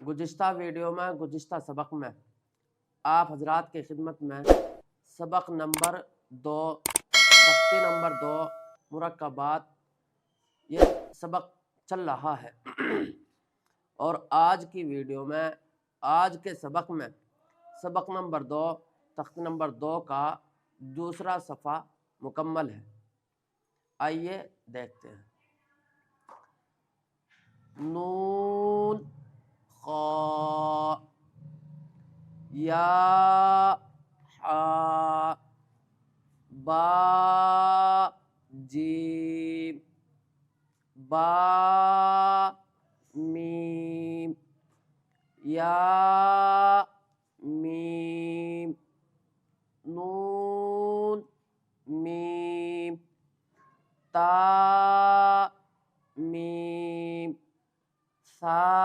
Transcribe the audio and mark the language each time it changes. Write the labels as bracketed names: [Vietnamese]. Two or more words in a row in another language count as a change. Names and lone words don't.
[Urdu] گزشتہ سبق میں آپ حضرات کی خدمت میں سبق نمبر 2 تختی نمبر 2 مرکبات یہ سبق چل رہا ہے اور آج کی ویڈیو میں آج کے سبق میں سبق نمبر 2 تختی نمبر 2 کا دوسرا صفحہ مکمل ہے۔ آئیے دیکھتے ہیں۔ نون خا یا حا با جیم با میم یا میم نون میم تا میم سا